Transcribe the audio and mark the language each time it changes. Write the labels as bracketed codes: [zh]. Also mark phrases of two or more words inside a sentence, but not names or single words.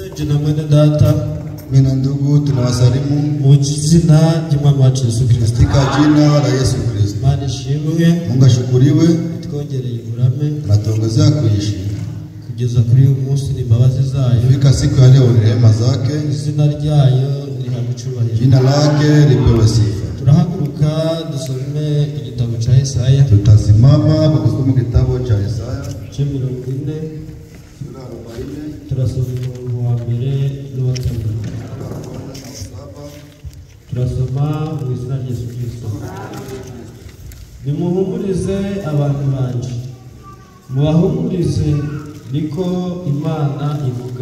[rw] na mwene data [sw] Mina ndugu tunawasalimu [rw] mu jina ry'Umwami wacu Yesu Kristo. [sw] katika jina la Yesu Kristo. [rw] Imana ishimwe, [sw] Mungu ashukuriwe, [rw] twongereye uburame [sw] natongezea kuishi [rw] kugeza kuri uyu munsi n'imbabazi zayo. [sw] fika siku ya leo ni rehema zake, [rw] Izina ryayo rihabwa icyubahiro. [sw] jina lake lipewe sifa. [rw] Turahaguruka dusome igitabo cya Yesaya. [sw] Tutasimama kwa kusoma kitabu cha Yesaya [rw] cya 40. [sw] sura 40 [rw] Turasoma umurongo wa mbere n'uwa kabiri. Turasoma mu izina rya Yesu Kristo. Nimuhumurize abantu banje, mubahumurize, niko Imana ivuga.